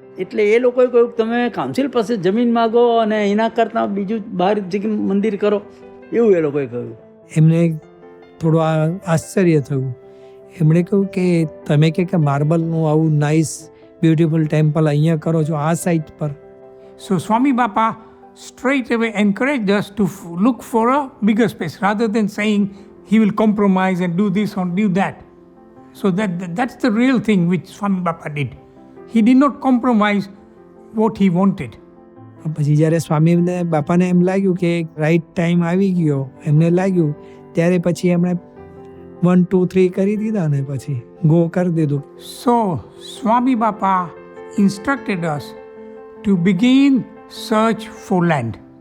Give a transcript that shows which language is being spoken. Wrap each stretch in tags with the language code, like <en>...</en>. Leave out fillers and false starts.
<gu>એટલે એ લોકોએ કહ્યું તમે કાઉન્સિલ પાસે જમીન માગો અને એના કરતાં બીજું બહાર જગ્યા મંદિર કરો, એવું એ લોકોએ કહ્યું. એમને થોડું આશ્ચર્ય થયું. એમણે કહ્યું કે તમે કે માર્બલનું આવું</gu> <en>nice beautiful temple</en> <gu>અહીંયા કરો છો આ સાઇટ પર.</gu> <en>So Swami Bapa straight away encouraged us to look for a bigger space rather than saying he will compromise and do this or do that. So that's the real thing which Swami Bapa did. He did not compromise what he wanted.</en> <gu>પછી જ્યારે સ્વામીને બાપાને એમ લાગ્યું કે right time આવી ગયો, એમને લાગ્યું, ત્યારે પછી એમણે 1, 2, 3 કરી દીધા ને પછી ગો કરી દીધું.</gu> <en>So Swami Bapa instructed us to begin search for land.</en>